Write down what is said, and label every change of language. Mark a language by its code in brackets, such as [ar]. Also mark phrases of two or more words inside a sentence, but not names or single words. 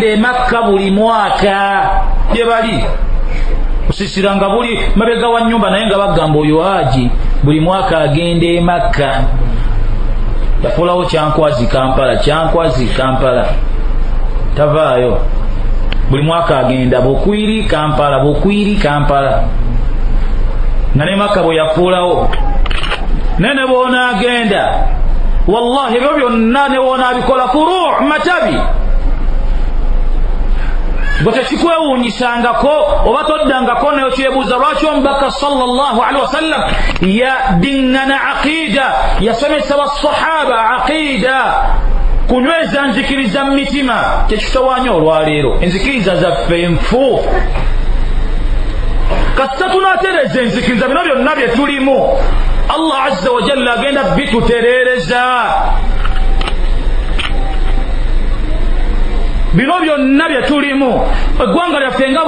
[lg] e Makka buli mwaka gye bali osisiranga buli mabega wa nnyumba naye nga bagamba oyo haji buli mwaka agenda e Makka yafuulawo kyankwazi Kampala tavaayo buli mwaka agenda Bukwiri Kampala nga ne Makka bwe yafuulawo nene bonaagenda wallahi ebyo byonna ne bonaabikola furu' matabi gwe tekikwewuunyisangako oba toddangako nayo kyebuuza lwaki omubaka [ar] sallallahu alaihi wasallam [lg] yadiŋŋana aqida yasomesa basahaba aqida kunyweza nzikiriza mu mitima tekitawanya olwaleero enzikiriza zaffe nfu kasita tunaatereza enzikiriza bino byonna bye tulimu [ar] Allah azza wa jalla [lg] agenda bitutereereza bino byonna bye tulimu eggwanga lyaffe nga